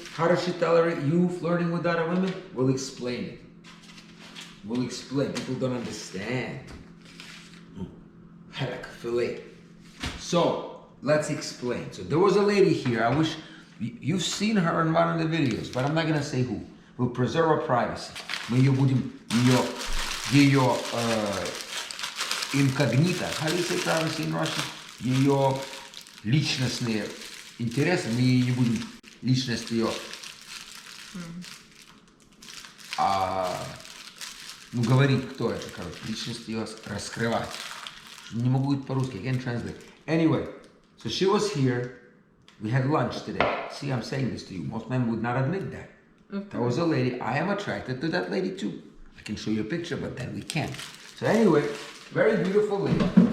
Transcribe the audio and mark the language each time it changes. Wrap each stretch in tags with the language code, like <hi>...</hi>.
<en>How does she tolerate you flirting with other women? We'll explain it. We'll explain. People don't understand. Heck, fillet. So, let's explain. So, there was a lady here. I wish you've seen her in one of the videos, but I'm not going to say who. We'll preserve our privacy.</en> <ru>Мы ее будем, ее incognito.</ru> <en>How do you say privacy in Russian?</en> <ru>Ее личностные интересы, мы не будем личность ее говорить, кто это, короче, личность ее раскрывать. Не могу говорить по-русски,</ru> <en>I can't translate. Anyway, so she was here, we had lunch today. See, I'm saying this to you, most men would not admit that. Okay. That was a lady, I am attracted to that lady too. I can show you a picture, but then we can't. So anyway, very beautiful lady.</en>